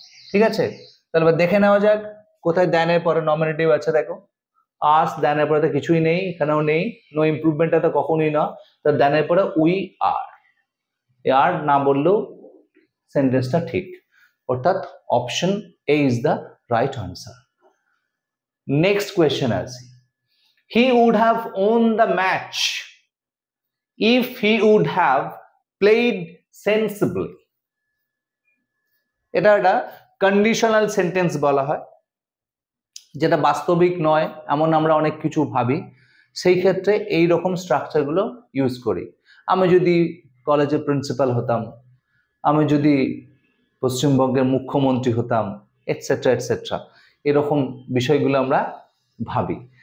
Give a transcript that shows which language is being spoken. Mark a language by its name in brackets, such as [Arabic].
[Bangla] ঠিক আছে, তাহলে দেখে নেওয়া যাক কোথায় দ্যানের পরে নমিনেটিভ আছে। দেখো আস, দ্যানের পরে তো কিছুই নেই, এখানেও নেই, নো ইমপ্রুভমেন্ট তো কখনোই না। তো দ্যানের পরে উই আর, আর না বললেও সেন্টেন্সটা ঠিক, অর্থাৎ [English] Option A is the right answer. [Bangla] Next question আছে, [English] he would have won the match if he would have played sensibly. [Bangla] এটা একটা কন্ডিশনাল সেন্টেন্স বলা হয়, যেটা বাস্তবিক নয় এমন আমরা অনেক কিছু ভাবি, সেই ক্ষেত্রে এই রকম স্ট্রাকচারগুলো ইউজ করি। আমি যদি কলেজের প্রিন্সিপাল হতাম, আমি যদি পশ্চিমবঙ্গের মুখ্যমন্ত্রী হতাম, এটসেট্রা এটসেট্রা, এরকম বিষয়গুলো আমরা ভাবি।